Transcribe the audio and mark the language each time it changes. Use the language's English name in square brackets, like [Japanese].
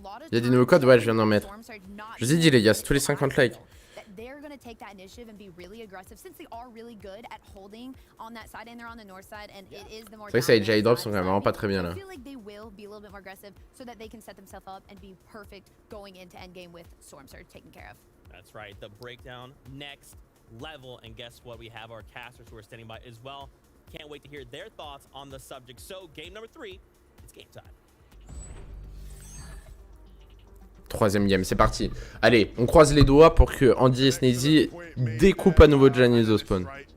[French] Il y a des nouveaux codes, ouais, je viens d'en mettre. Je vous ai dit les gars, c'est tous les 50 likes. [English] They're going to take that initiative and be really aggressive since they are really good at holding on that side and they're on the north side and it is the more. C'est vrai que ça AJ drops sont quand même vraiment pas très bien là. I feel like they will be a little bit more aggressive so that they can set themselves up and be perfect going into endgame with Storm Surge taken care of. That's right, the breakdown next level, and guess what? We have our casters who are standing by as well. Can't wait to hear their thoughts on the subject. So game number 3, it's game time. [French] Troisième game, c'est parti. Allez, on croise les doigts pour que Andy et Sneezy découpent à nouveau Janice au spawn.